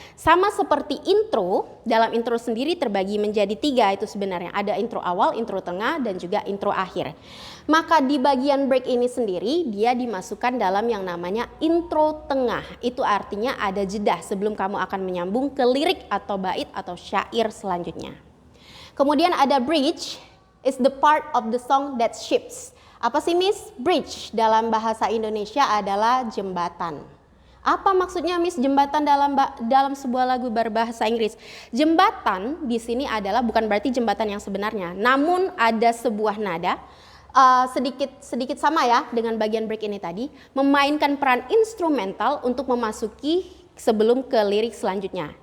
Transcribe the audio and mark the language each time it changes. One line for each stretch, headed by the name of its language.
Indonesian: Sama seperti intro, dalam intro sendiri terbagi menjadi 3 itu sebenarnya. Ada intro awal, intro tengah, dan juga intro akhir. Maka di bagian break ini sendiri dia dimasukkan dalam yang namanya intro tengah. Itu artinya ada jeda sebelum kamu akan menyambung ke lirik atau bait atau syair selanjutnya. Kemudian ada
English: bridge, is the part of the song that shifts.
Indonesian: Apa sih Miss? Bridge dalam bahasa Indonesia adalah jembatan. Apa maksudnya Miss jembatan dalam sebuah lagu berbahasa Inggris? Jembatan di sini adalah bukan berarti jembatan yang sebenarnya, namun ada sebuah nada sedikit sama ya dengan bagian break ini tadi, memainkan peran instrumental untuk memasuki sebelum ke lirik selanjutnya.